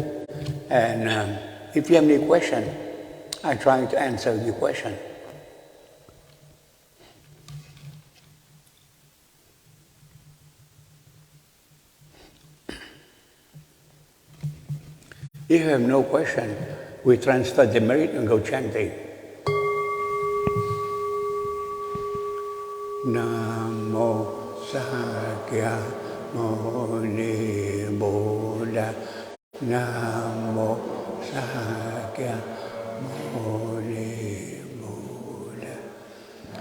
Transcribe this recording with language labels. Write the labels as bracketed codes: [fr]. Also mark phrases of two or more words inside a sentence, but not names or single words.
[en] And if you have any question, I try to answer your question. If you have no question, we transfer the merit and go chanting. [pi] Namo Sakya Muni Buddha. Namo Sakya Muni Buddha.